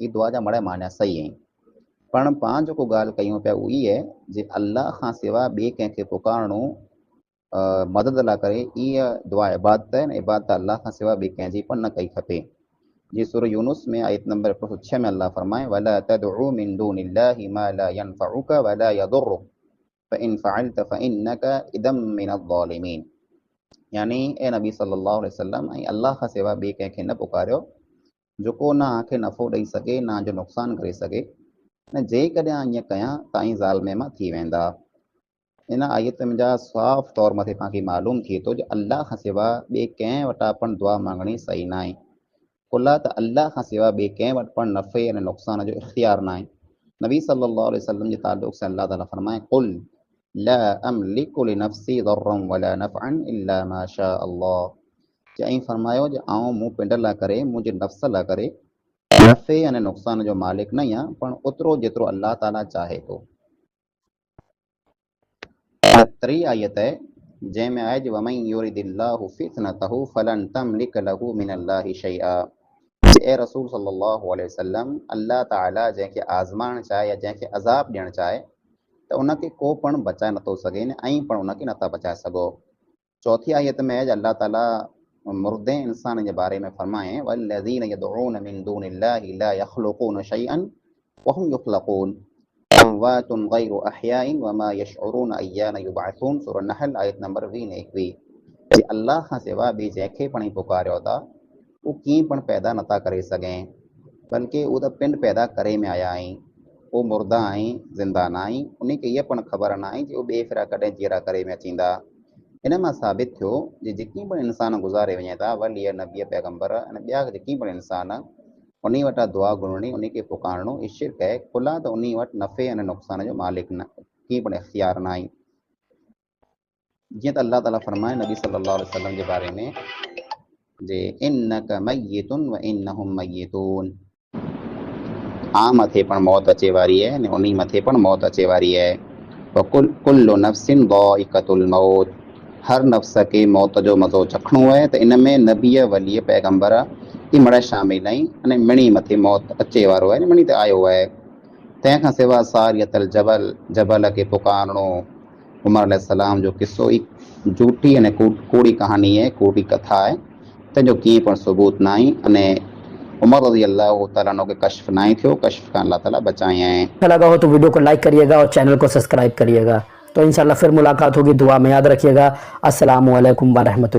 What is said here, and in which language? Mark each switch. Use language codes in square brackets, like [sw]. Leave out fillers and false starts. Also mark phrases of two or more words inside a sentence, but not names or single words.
[sd] ई दुआ जा मड़ा माना सही आहिनि, पण पाण जेको ॻाल्हि कयूं पिया उहा ई आहे जे अल्लाह खां सवाइ ॿिए कंहिंखे पुकारणो मदद लाइ करे, इहा दुआ इबादत आहे। इबादत अल्लाह खां सवाइ ॿिए कंहिंजी पण न कई खपे। जी सूरह यूनुस में आयत नंबर 106 में अल्लाह फरमाए [ar] ولا تدع من دون الله ما لا ينفعك ولا يضرك فإن فعلت فإنك إذا من الظالمين, [sd] यानी ए नबी [ar] صلى الله عليه وسلم [sd] ऐं अल्लाह खां सवाइ ॿिए कंहिंखे न पुकारियो जेको न आंखे नफ़ो ॾेई सघे न जो नुक़सानु करे सघे, ऐं जेकॾहिं ईअं कयां त ऐं ज़ालिमे मां थी वेंदा। इन आयत में जा साफ़ तौर मथे तव्हांखे मालूम थिए थो जो अल्लाह खां सवाइ ॿिए कंहिं वटां पण दुआ मांगणी सही न आहे। कुल त अल्लाह खां सवाइ ॿिए कंहिं वटि पण नफ़े ऐं नुक़सान जो इख़्तियार न आहे। नबी [ar] صلى الله عليه وسلم [sd] जे ताल्लुक़ से अल्लाह ताला फरमाए [ar] قل لا أملك لنفسي ضرا ولا نفعا إلا ما شاء الله, [sd] चईं फरमायो जो आऊं मूं पिंड लाइ करे, मुंहिंजे नफ़्स लाइ करे नफ़े ऐं नुक़सान जो मालिक न आहियां, पण ओतिरो जेतिरो अल्लाह ताला चाहे थो। टी आयत आहे जंहिंमें आहे जो [ar] ومن يرد الله فتنته فلن تملك له من الله شيئا. [sd] ए रसूल [ar] صلى الله عليه وسلم, [sd] अल्लाह ताला जंहिंखे आज़माइणु चाहे या जंहिंखे अज़ाब ॾियणु चाहे त उनखे को पण बचाए नथो सघे न ऐं पण उनखे नथा बचाए सघो। चौथी आयत में आहे अल्लाह ताला मुर्दे इंसान जे बारे में फरमाए [ar] والذين يدعون من دون الله لا يخلقون شيئا وهم يخلقون أموات غير أحياء وما يشعرون أيان يبعثون, [sd] सूरह नहल आयत नंबर 20-21। जे अल्लाह खां सवाइ ॿिए जंहिंखे पण पुकारियो था उहो कीअं पण पैदा नथा करे सघें, बल्कि उहो त पिंड पैदा करे में आया आहिनि, उहो मुर्दा आहिनि, ज़िंदा न आहिनि। उनखे इहा पण ख़बर न आहे जो ॿिए फेरा कॾहिं जीअरा करे में अचींदा। इन मां साबित थियो जे जेकी पण इंसान गुज़ारे वञे था, वली नबी पैगंबर ऐं ॿिया जेकी पण इंसान, उन वटां दुआ घुरणी, उनखे पुकारणो इहो शिरक आहे। खुला त उन वटि नफ़े ऐं नुक़सान जो मालिक न कीअं पण इख़्तियार न आहे। जीअं त अल्लाह ताला फरमाए नबी [ar] صلى الله عليه وسلم [sd] जे बारे में जे [ar] إنك ميت وإنهم ميتون, [sd] मथे पण मौत अचे वारी आहे ने उन मथे पण मौत अचे वारी आहे। [ar] كل نفس ذائقة الموت, [sd] हर नफ़्स खे मौत जो मज़ो चखणो आहे। त इन में नबीअ वलीअ पैगंबर ई मड़ शामिल आहिनि, अने मिणी मथे मौत अचे वारो आहे, मिणी ते आयो आहे। तंहिंखां सवाइ सारियतल जबल खे पुकारणो, उमर अलैहिस्सलाम जो किस्सो ई झूठी अने कूड़ी कहानी आहे, कूड़ी कथा आहे, तंहिंजो कीअं पण सबूत न आहे। अने उमर [ar] رضي الله تعالى عنه [sd] खे कश्फ न आहे थियो, कश्फ खां अल्लाह ताला बचाए आए। [hi] अच्छा लगा हो तो वीडियो को लाइक करिएगा और चैनल को सब्सक्राइब करिएगा। तो इंशाल्लाह फिर मुलाकात होगी, दुआ में याद रखिएगा। [ar] السلام عليكم ورحمة الله.